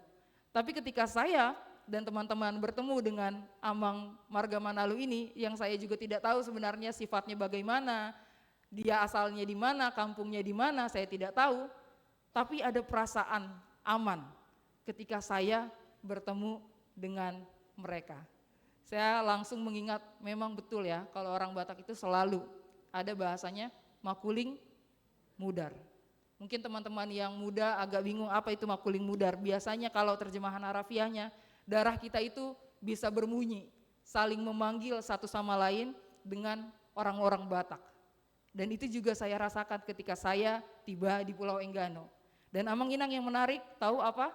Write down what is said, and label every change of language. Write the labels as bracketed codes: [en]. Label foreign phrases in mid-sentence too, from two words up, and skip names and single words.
[id] Tapi ketika saya dan teman-teman bertemu dengan Amang Marga Manalu ini, yang saya juga tidak tahu sebenarnya sifatnya bagaimana, dia asalnya di mana, kampungnya di mana, saya tidak tahu. Tapi ada perasaan aman ketika saya bertemu dengan mereka. Saya langsung mengingat, memang betul ya, kalau orang Batak itu selalu ada bahasanya [bbc] makuling mudar. [id] Mungkin teman-teman yang muda agak bingung apa itu [bbc] makuling mudar. [id] Biasanya kalau terjemahan harafiahnya, darah kita itu bisa berbunyi, saling memanggil satu sama lain dengan orang-orang Batak. Dan itu juga saya rasakan ketika saya tiba di Pulau Enggano. Dan Amang Inang yang menarik, tahu apa?